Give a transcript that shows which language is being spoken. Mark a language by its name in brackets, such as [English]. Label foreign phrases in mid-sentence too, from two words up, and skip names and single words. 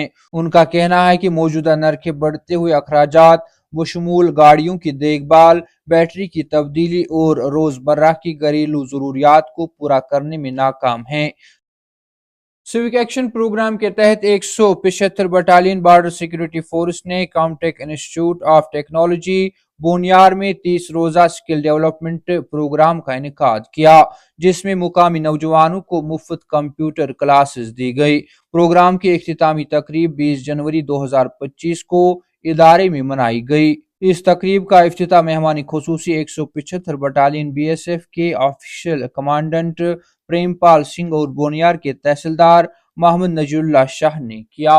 [Urdu] ان کا کہنا ہے کہ موجودہ نرخیں بڑھتے ہوئے اخراجات بشمول گاڑیوں کی دیکھ بھال، بیٹری کی تبدیلی اور روزمرہ کی گھریلو ضروریات کو پورا کرنے میں ناکام ہیں۔ [English] civic action programme [Urdu] کے تحت 175 بٹالین بارڈر سیکورٹی فورس نے کامٹیک انسٹی ٹیوٹ آف ٹیکنالوجی بونیار میں 30 روزہ [English] skill development programme [Urdu] کا انعقاد کیا، جس میں مقامی نوجوانوں کو مفت [English] computer classes [Urdu] دی گئی۔ پروگرام کی اختتامی تقریب 20 جنوری 2025 کو ادارے میں منائی گئی۔ اس تقریب کا افتتاح مہمان خصوصی 175 بٹالین بی ایس ایف کے [English] official commandant [Urdu] پریم پال سنگھ اور بونیار کے تحصیلدار محمد نجی اللہ شاہ نے کیا۔